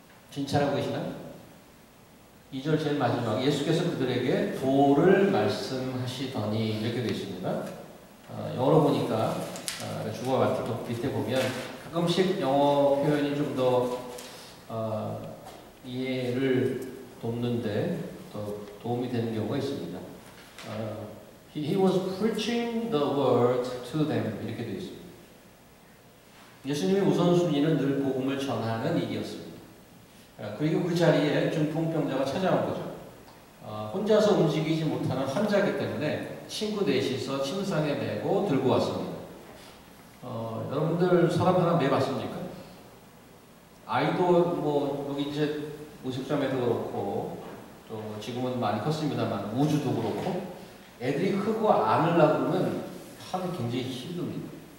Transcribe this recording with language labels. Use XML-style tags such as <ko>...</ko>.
<ko>진찰하고 계시나요? 2절 제일 마지막 예수께서 그들에게 도를 말씀하시더니 이렇게 되어 있습니다. 영어로 보니까 주어가 같은 밑에 보면 가끔씩 영어 표현이 좀 더 이해를 돕는데 더 도움이 되는 경우가 있습니다.</ko> <en>He was preaching the word to them</en> <ko>이렇게 되어 있습니다. 예수님의 우선순위는 늘 복음을 전하는 일이었습니다. 그리고 그 자리에 중풍병자가 찾아온 거죠. 혼자서 움직이지 못하는 환자이기 때문에 친구 넷이서 침상에 메고 들고 왔습니다. 여러분들 사람 하나 매봤습니까? 아이도 뭐 여기 이제 모식자매도 그렇고 또 지금은 많이 컸습니다만 우주도 그렇고 애들이 크고 안으려고 그러면 하기 굉장히 힘듭니다.</ko>